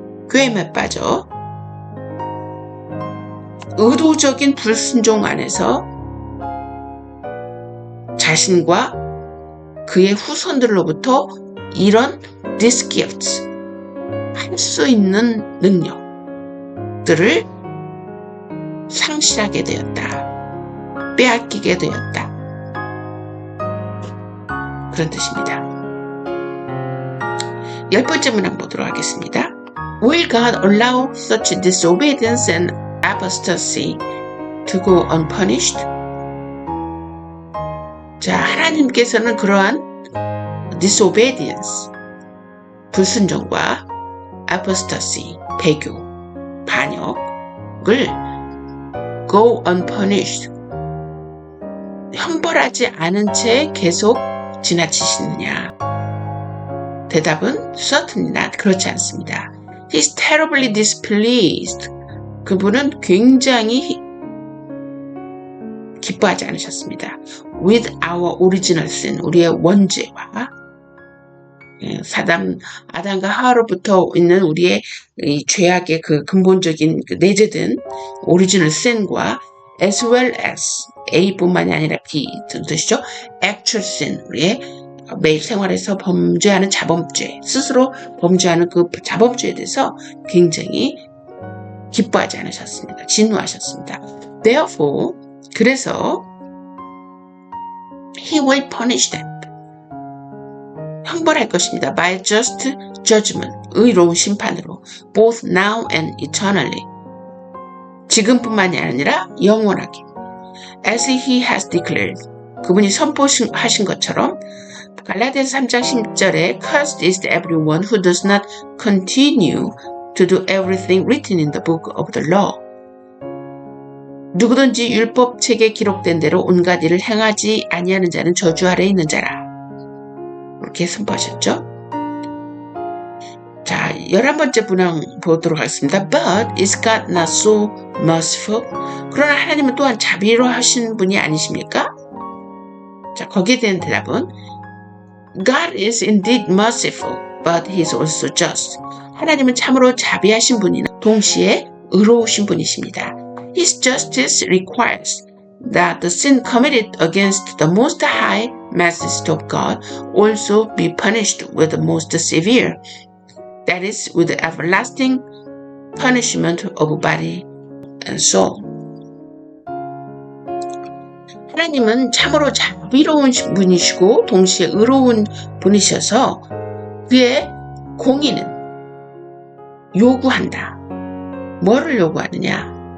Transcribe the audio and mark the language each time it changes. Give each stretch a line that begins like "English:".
Korean: 꾀에 빠져 의도적인 불순종 안에서 자신과 그의 후손들로부터 이런
English: these gifts,
Korean: 할 수 있는 능력들을 상실하게 되었다. 빼앗기게 되었다. 그런 뜻입니다. 10번째 문항 보도록 하겠습니다.
English: Will God allow such disobedience and apostasy to go unpunished?
Korean: 자, 하나님께서는 그러한
English: disobedience,
Korean: 불순종과
English: apostasy,
Korean: 배교, 반역을
English: go unpunished,
Korean: 형벌하지 않은 채 계속 지나치시느냐? 대답은
English: certainly not,
Korean: 그렇지 않습니다.
English: He's terribly displeased.
Korean: 그분은 굉장히 기뻐하지 않으셨습니다.
English: With our original sin,
Korean: 우리의 원죄와 아담과 하와로부터 있는 우리의 이 죄악의 그 근본적인 그 내재된 original sin과
English: as well as
Korean: A뿐만이 아니라 B 등 뜻이죠.
English: actual sin,
Korean: 우리의 매일 생활에서 범죄하는 자범죄, 스스로 범죄하는 그 자범죄에 대해서 굉장히 기뻐하지 않으셨습니다. 진노하셨습니다.
English: Therefore,
Korean: 그래서
English: He will punish them.
Korean: 형벌할 것입니다.
English: By just judgment,
Korean: 의로운 심판으로.
English: Both now and eternally.
Korean: 지금뿐만이 아니라 영원하게.
English: As He has declared.
Korean: 그분이 선포하신 것처럼 갈라디아서 3장 10절에
English: Cursed is everyone who does not continue to do everything written in the book of the law.
Korean: 누구든지 율법책에 기록된 대로 온갖 일을 행하지 아니하는 자는 저주 아래에 있는 자라. 이렇게 선포하셨죠. 자, 11번째 문항 보도록 하겠습니다.
English: But is God not so merciful?
Korean: 그러나 하나님은 또한 자비로하신 분이 아니십니까? 자, 거기에 대한 대답은
English: God is indeed merciful, but He is also just.
Korean: 하나님은 참으로 자비하신 분이나 동시에 의로우신 분이십니다.
English: His justice requires that the sin committed against the most high majesty of God also be punished with the most severe, that is, with the everlasting punishment of body and soul.
Korean: 하나님은 참으로 자비로운 분이시고 동시에 의로운 분이셔서 그의 공의는 요구한다. 뭐를 요구하느냐?